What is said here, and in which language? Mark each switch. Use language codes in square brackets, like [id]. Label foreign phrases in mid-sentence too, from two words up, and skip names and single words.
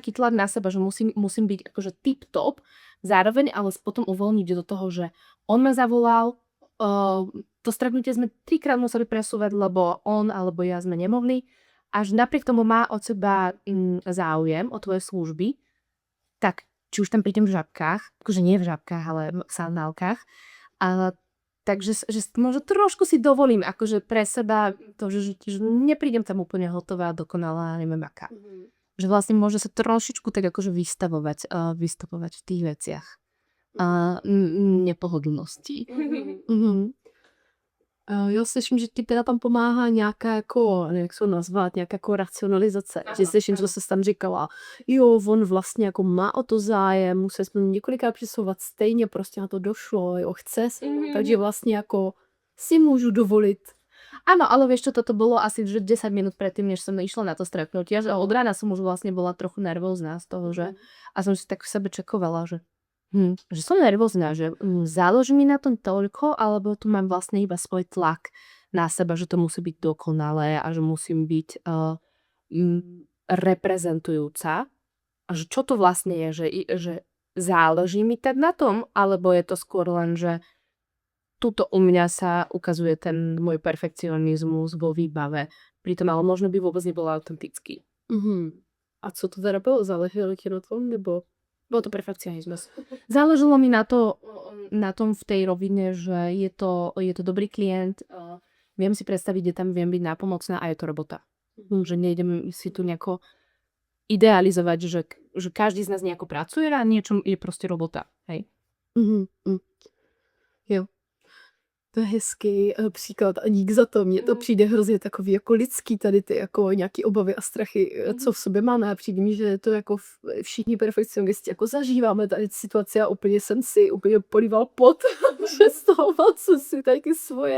[sk] taký tlak na seba, že musím byť akože tip-top, zároveň ale potom uvoľniť do toho, že on ma zavolal, to stretnutie sme 3-krát museli presúvať, lebo on alebo ja sme nemohli, až napriek tomu má od seba záujem o tvoje služby, tak či už tam prídem v žabkách, akože nie v žabkách, ale v sandálkach, takže že možno trošku si dovolím akože pre seba to, že neprídem tam úplne hotová, dokonalá, neviem aká. Že vlastne môže sa trošičku tak akože vystavovať v tých veciach. nepohodlnosti. Mhm. [cs] Já slyším, že ti teda tam pomáhá nějaká jako, jak se to nazvat, nějaká jako racionalizace. Že slyším, co jsi tam říkala, jo, on vlastně jako má o to zájem, museli jsme několikrát přesouvat, stejně prostě na to došlo, jo, chce, takže vlastně jako si můžu dovolit. [sk] Áno, ale vieš čo, toto bolo asi že 10 minút predtým, než som išla na to stretnutie, že od rána som už vlastne bola trochu nervózna z toho, že a som si tak v sebe čekovala, že som nervózna, že záleží mi na tom toľko, alebo tu mám vlastne iba svoj tlak na seba, že to musí byť dokonalé a že musím byť reprezentujúca. A že čo to vlastne je, že záleží mi tak na tom, alebo je to skôr len, že tuto u mňa sa ukazuje ten môj perfekcionizmus vo výbave. Pritom ale možno by vôbec nebol autentický. [cs] A co to teda bylo? Záleželo ti na tom, nebo byl to perfekcionismus? [sk] Záleželo mi na tom v tej rovine, že je to dobrý klient, viem si predstaviť, kde tam viem byť nápomocná a je to robota. Že nejdem si tu nejako idealizovať, že každý z nás nejako pracuje a niečo je proste robota. Hej? [cs] Jo. To je hezký příklad a dík za to. Mně to přijde hrozně takový jako lidský tady ty jako nějaký obavy a strachy, co v sobě máme. A přijde mi, že to jako všichni perfekcionisti jako zažíváme tady situaci a úplně jsem si úplně políval pot, že z toho mám co si taky svoje.